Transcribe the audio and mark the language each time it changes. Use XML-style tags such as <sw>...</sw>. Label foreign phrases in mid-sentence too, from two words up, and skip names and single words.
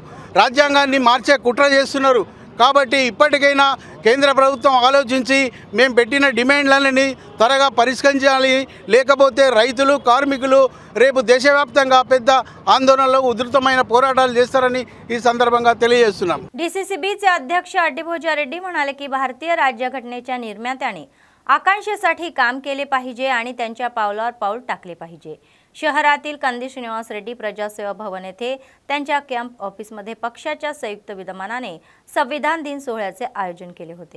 <te>రాజ్యాంగాన్ని మార్చే కుట్ర చేస్తున్నారు. కాబట్టి ఇప్పటికైనా కేంద్ర ప్రభుత్వం ఆలోచించి మేము పెట్టిన డిమాండ్లని త్వరగా పరిష్కరించాలి. లేకపోతే రైతులు, కార్మికులు రేపు దేశవ్యాప్తంగా పెద్ద ఆందోళనలు, ఉధృతమైన పోరాటాలు చేస్తారని ఈ సందర్భంగా తెలియజేస్తున్నాం.</te> <mr>डीसीसीबीचे अध्यक्ष अड्डीभोजा रेड्डी म्हणाले की भारतीय राज्यघटनेच्या निर्मात्याने आकांक्षेसाठी काम केले पाहिजे आणि त्यांच्या पावलावर पाऊल टाकले पाहिजे. शहरातील कंदी श्रीनिवास रेड्डी प्रजासेवा भवन येथे त्यांच्या</mr> <en>camp officeमध्ये</en> <mr>पक्षाच्या संयुक्त विद्यमानाने संविधान दिन सोहळ्याचे आयोजन केले होते.</mr>